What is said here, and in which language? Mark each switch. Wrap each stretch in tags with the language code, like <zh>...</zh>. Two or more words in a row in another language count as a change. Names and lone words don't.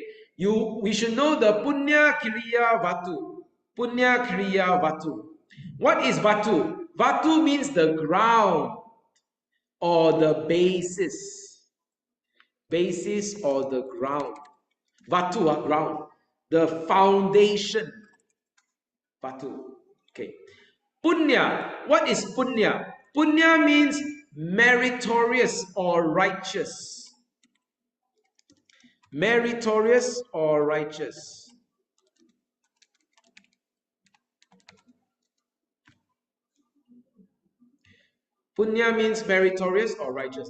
<en>We should know the</en> <sa>Punya Kriya Vatu. Punya Kriya Vatu.</sa> <en>What is Vatu? Vatu means the ground or the basis. Basis or the ground. Vatu, ground. The foundation. Vatu. Okay. Punya. What is Punya? Punya means meritorious or righteous. Meritorious or righteous. Punya means meritorious or righteous.</en>